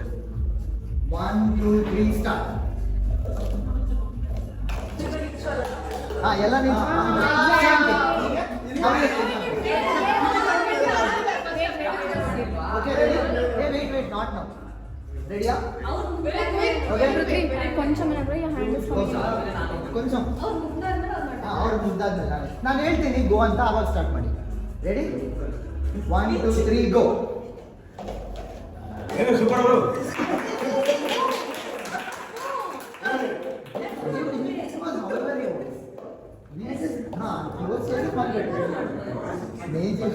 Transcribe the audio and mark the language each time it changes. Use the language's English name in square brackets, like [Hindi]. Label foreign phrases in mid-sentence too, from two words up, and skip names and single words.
[English] 1, 2, 3, start. [Kannada] ಹಾ ಎಲ್ಲ ನೀವು [English] okay ready wait not now readya [Telugu] కొంచెం హ్యాండ్ [Kannada] ಕೊಂಚಂ ಅವ್ರು ಮುಗ್ದಾದ್ಮೇಲೆ ನಾನು ಹೇಳ್ತೀನಿ ಗೋ ಅಂತ ಅವಾಗ ಸ್ಟಾರ್ಟ್ ಮಾಡಿ [English] ready 1, 2, 3 go [Kannada] ಏನು [English] super bro [Kannada] ಹಾ ಇವತ್ತು ಸೇರಿ ಮಾಡಬೇಕು ಮೇನ್